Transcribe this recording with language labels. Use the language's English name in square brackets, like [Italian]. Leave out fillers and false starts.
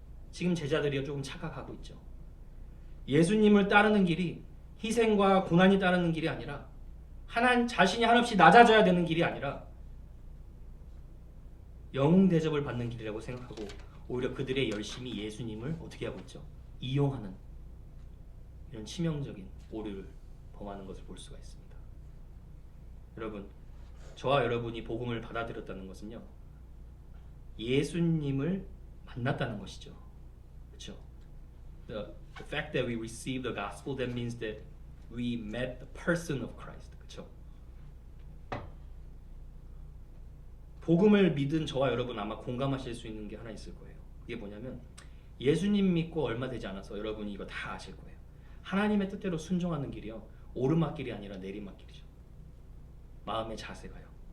[Korean] 지금 제자들이 조금 착각하고 있죠. 예수님을 따르는 길이 희생과 고난이 따르는 길이 아니라, 하나님 자신이 한없이 낮아져야 되는 길이 아니라 영웅 대접을 받는 길이라고 생각하고 오히려 그들의 열심이 예수님을 어떻게 하고 있죠? 이용하는 이런 치명적인 오류를 범하는 것을 볼 수가 있습니다. 여러분, 저와 여러분이 복음을 받아들였다는 것은요, 예수님을 만났다는 것이죠. 그렇죠? [English] The fact that we receive the gospel, that means that we met the person of Christ. [Korean] 그렇죠? 복음을 믿은 저와 여러분 아마 공감하실 수 있는 게 하나 있을 거예요. 그게 뭐냐면, 예수님 믿고 얼마 되지 않아서 여러분이 이거 다 아실 거예요. 하나님의 뜻대로 순종하는 길이요, 오르막길이 아니라 내리막길이죠. 마음의 자세가요.